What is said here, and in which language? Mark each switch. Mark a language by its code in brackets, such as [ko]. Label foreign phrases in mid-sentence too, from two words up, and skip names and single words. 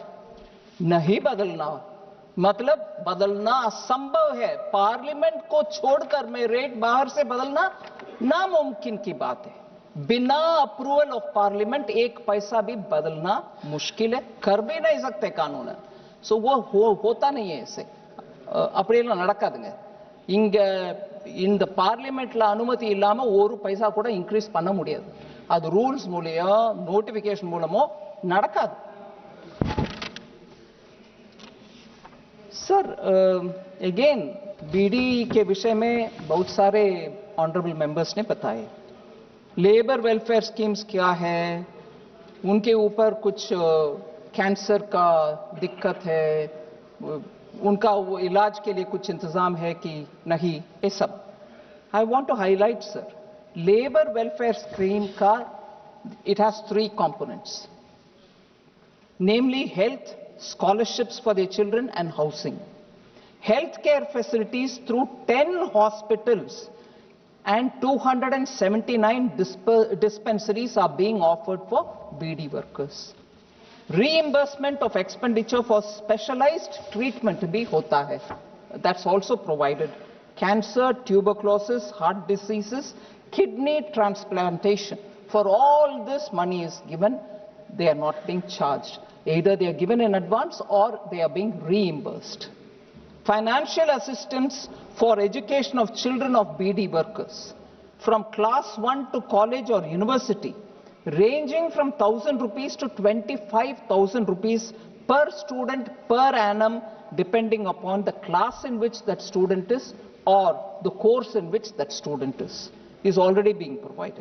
[hi] नहीं बदलना, मतलब बदलना असंभव है, पार्लियामेंट को छोड़कर मैं रेट बाहर से बदलना नामुमकिन की बात है। बिना [en] approval of Parliament [hi] 1 पैसा भी बदलना मुश्किल है, कर भी नहीं सकते कानून। सो वो होता नहीं है ऐसे, [ta] அப்படியே நடக்காதுங்க। இங்க இந்த பார்லிமெண்ட்ல அனுமதி இல்லாம 1 பைசா கூட இன்க்ரீஸ் பண்ண முடியாது, அது ரூல்ஸ் மூலம், நோட்டிபிகேஷன் மூலமோ நடக்காது। [hi] सर, अगेन बीडी के विषय में बहुत सारे [en] honourable members [hi] ने बताए, [en] labour welfare schemes [hi] क्या है, उनके ऊपर कुछ कैंसर का दिक्कत है, उनका वो इलाज के लिए कुछ इंतजाम है कि नहीं, ये सब। [en] I want to highlight sir, labour welfare scheme का it has 3 components, namely health, scholarships for their children and housing. Healthcare facilities through 10 hospitals and 279 dispensaries are being offered for BD workers. Reimbursement of expenditure for specialized treatment [hi] भी होता है. [en] That's also provided. Cancer, tuberculosis, heart diseases, kidney transplantation. For all this money is given, they are not being charged. Either they are given in advance or they are being reimbursed. Financial assistance for education of children of BD workers from class 1 to college or university, ranging from 1,000 rupees to 25,000 rupees per student per annum, depending upon the class in which that student is or the course in which that student is already being provided.